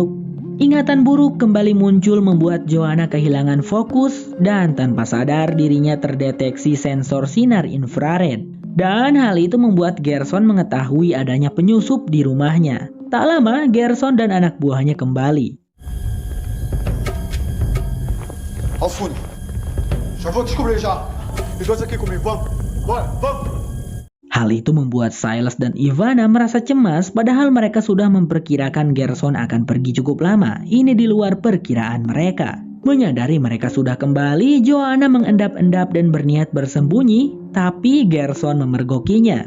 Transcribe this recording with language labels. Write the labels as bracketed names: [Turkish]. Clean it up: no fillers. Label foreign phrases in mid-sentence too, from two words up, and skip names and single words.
[Indonesian] Ingatan buruk kembali muncul membuat Joanna kehilangan fokus dan tanpa sadar dirinya terdeteksi sensor sinar infrared. Dan hal itu membuat Gerson mengetahui adanya penyusup di rumahnya. Tak lama, Gerson dan anak buahnya kembali. [Portuguese] Alfune, já vou descobrir já. Os dois aqui comigo, vamos. Bora, vamos. [Indonesian] Hal itu membuat Silas dan Ivana merasa cemas padahal mereka sudah memperkirakan Gerson akan pergi cukup lama. Ini di luar perkiraan mereka. Menyadari mereka sudah kembali, Joanna mengendap-endap dan berniat bersembunyi, tapi Gerson memergokinya.